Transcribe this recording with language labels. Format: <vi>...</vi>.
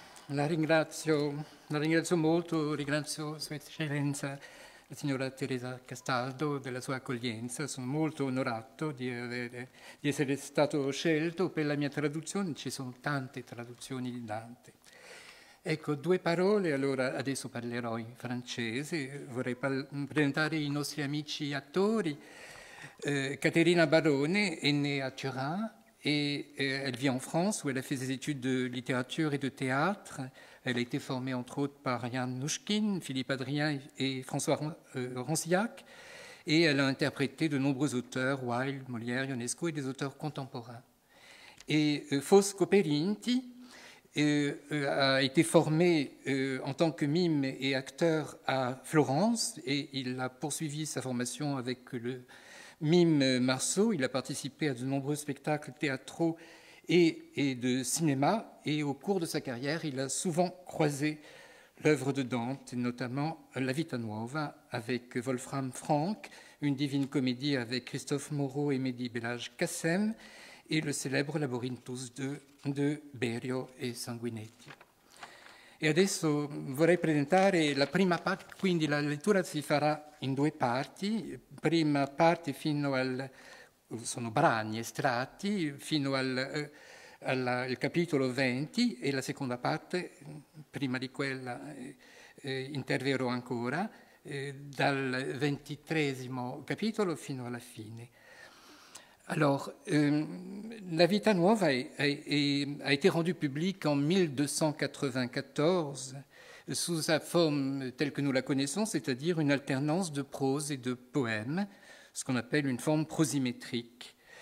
<it>La ringrazio molto, ringrazio Sua Eccellenza la signora Teresa Castaldo della sua accoglienza. Sono molto onorato di essere stato scelto per la mia traduzione. Ci sono tante traduzioni di Dante. Ecco, 2 parole, allora adesso parlerò in francese. Vorrei presentare i nostri amici attori.</it> <fr>Caterina Barone est née à Turin. Et elle vit en France où elle a fait ses études de littérature et de théâtre. Elle a été formée entre autres par Yann Nouchkine, Philippe Adrien et François Rancillac. Et elle a interprété de nombreux auteurs, Wilde, Molière, Ionesco et des auteurs contemporains. Et Fosco Perinti a été formé en tant que mime et acteur à Florence et il a poursuivi sa formation avec le Mime Marceau. Il a participé à de nombreux spectacles théâtraux et de cinéma, et au cours de sa carrière, il a souvent croisé l'œuvre de Dante, notamment La Vita Nuova avec Wolfram Frank, une divine comédie avec Christophe Moreau et Mehdi Belhaj-Kassem, et le célèbre Labyrinthus de Berio e Sanguinetti.</fr> <it>E adesso vorrei presentare la prima parte, quindi la lettura si farà in 2 parti. Prima parte sono brani estratti fino al capitolo 20 e la seconda parte, prima di quella interverrò ancora, dal 23° capitolo fino alla fine.</it> <fr>Alors, La Vita Nuova a été rendue publique en 1294 sous sa forme telle que nous la connaissons, c'est-à-dire une alternance de prose et de poèmes, ce qu'on appelle une forme prosimétrique.</fr>